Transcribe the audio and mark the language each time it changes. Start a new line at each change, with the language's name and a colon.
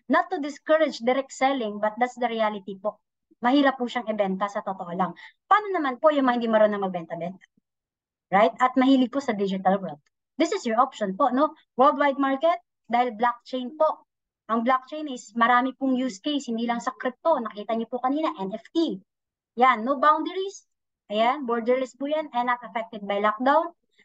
English: Not to discourage direct selling, but that's the reality po.
Filipino: Mahirap po siyang ibenta sa totoo lang. Paano naman po yung mga hindi marunong magbenta-benta? Right? At mahilig po sa digital world.
English: This is your option po, no?
Filipino: Worldwide market, dahil blockchain po. Ang blockchain is marami pong use case, hindi lang sa crypto. Nakita niyo po kanina, NFT. Yan, no boundaries. Ayan, borderless po yan
English: and not affected by lockdown.